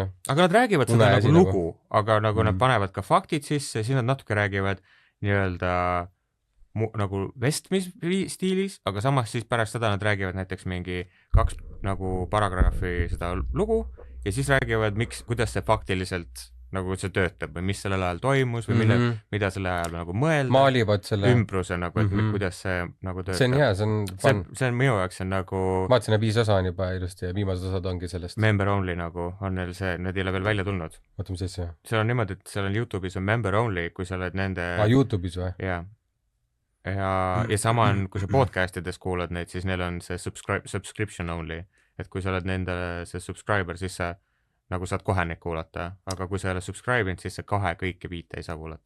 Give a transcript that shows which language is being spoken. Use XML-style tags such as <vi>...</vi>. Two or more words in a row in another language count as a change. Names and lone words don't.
<et>Aga nad räägivad seda nagu lugu, aga nagu nad panevad ka faktid sisse, siis nad natuke räägivad nii-öelda nagu vestmis stiilis, aga samas siis pärast seda nad räägivad näiteks mingi 2 nagu paragrahvi seda lugu ja siis räägivad, kuidas see faktiliselt nagu see töötab või mis sellel ajal toimus või mida selle ajal nagu mõelda. Maalivad selle ümbruse nagu, et kuidas see nagu töötab. See on hea, see on fun. See on minu jaoks, see on nagu... Ma vaatasin, 5 osa on juba ilusti ja viimased osad ongi sellest.</et> <en>Member only</en> <et>nagu on neil see, need ei ole veel välja tulnud. Oota, mis asja? See on niimoodi, et seal on YouTube'is on</et> <en>member only,</en> <et>kui sa oled nende... YouTube'is või? Jaa. Ja sama on, kui sa podcastides kuulad neid, siis neil on see</et> <en>subscription only,</en> <et>et kui sa oled nende see subscriber, siis sa nagu saad kohe neid kuulata, aga kui sa ei ole subscribe'inud, siis sa kõiki 5 ei saa kuulata.</et>